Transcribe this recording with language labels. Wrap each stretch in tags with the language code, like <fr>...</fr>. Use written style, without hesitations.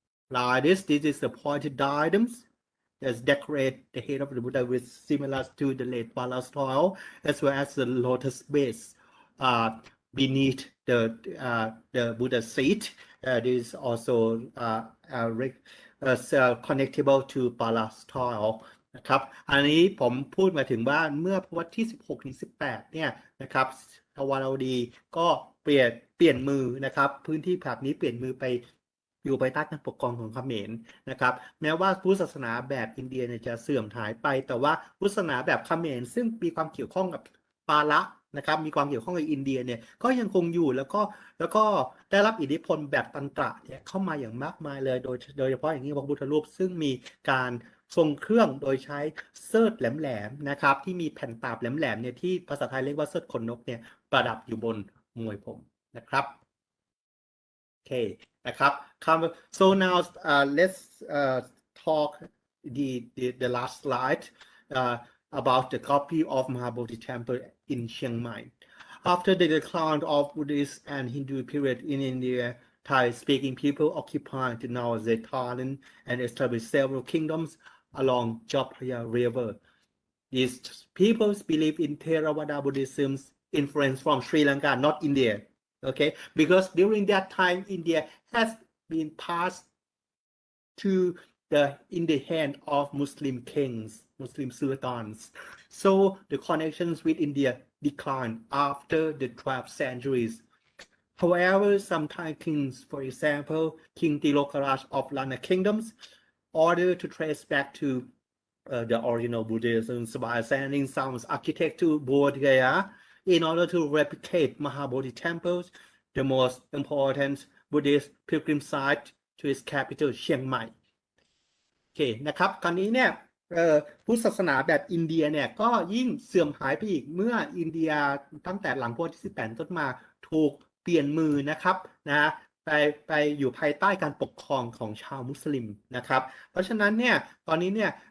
<en>Like this is the pointed diadems that decorate the head of the Buddha with similar to the late Pala style, as well as the lotus base beneath the Buddha's seat. This is also connectable to Pala style.</en> <th>นะครับอันนี้ผมพูดมาถึงว่าเมื่อวันที่16ถึง18เนี่ยนะครับทวารวดีก็เปลี่ยนมือนะครับพื้นที่แถบนี้เปลี่ยนมือไปอยู่ภายใต้การปกครองของเขมรนะครับแม้ว่าพุทธศาสนาแบบอินเดียเนี่ยจะเสื่อมหายไปแต่ว่าพุทธศาสนาแบบเขมรซึ่งมีความเกี่ยวข้องกับปาละนะครับมีความเกี่ยวข้องกับอินเดียเนี่ยก็ยังคงอยู่แล้ว ก็ได้รับอิทธิพลแบบตันตระเนี่ยเข้ามาอย่างมากมายเลยโดยเฉพาะอย่างนี้พระพุทธรูปซึ่งมีการทรงเครื่องโดยใช้เสิร์ธแหลมๆนะครับที่มีแผ่นตาบแหลมๆเนี่ยที่ภาษาไทยเรียกว่าเสิร์ธขนนกเนี่ยประดับอยู่บนมวยผมนะครับโอเคนะครับ</th> <en>so now let's talk the last slide about the copy of Mahabodhi Temple in Chiang Mai. After the decline of Buddhist and Hindu period in India, Thai-speaking people occupied the nowadays Thailand and established several kingdoms along Jopraya River. These peoples believe in Theravada Buddhism's influence from Sri Lanka, not India. Okay, because during that time, India has been passed in the hand of Muslim kings, Muslim sultans. So the connections with India declined after the 12th centuries. However, some Thai kings, for example, King Tilokaraj of Lana Kingdoms, ordered to trace back to the original Buddhism by sending some architects to Bodh Gaya in order to replicate Mahabodhi temples, the most important Buddhist pilgrim site to its capital, Chiang Mai.</en> <th>โอเคนะครับคราวนี้เนี่ยพุทธศาสนาแบบอินเดียเนี่ยก็ยิ่งเสื่อมหายไปอีกเมื่ออินเดียตั้งแต่หลังพุทธที่18ต้นมาถูกเปลี่ยนมือนะครับไปอยู่ภายใต้การปกครองของชาวมุสลิมนะครับเพราะฉะนั้นเนี่ยตอนนี้เนี่ย</th>